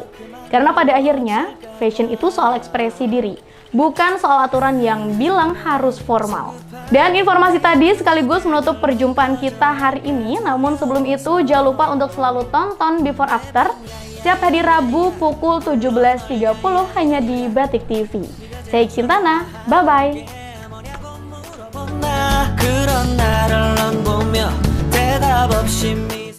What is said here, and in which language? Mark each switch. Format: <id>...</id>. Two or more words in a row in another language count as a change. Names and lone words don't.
<id>Karena pada akhirnya, fashion itu soal ekspresi diri, bukan soal aturan yang bilang harus formal. Dan informasi tadi sekaligus menutup perjumpaan kita hari ini. Namun sebelum itu, jangan lupa untuk selalu tonton Before After setiap hari Rabu pukul 17.30 hanya di Batik TV. Saya Cintana, bye-bye.</id> <ko>그런 나를 넌 보며 대답 없이</ko>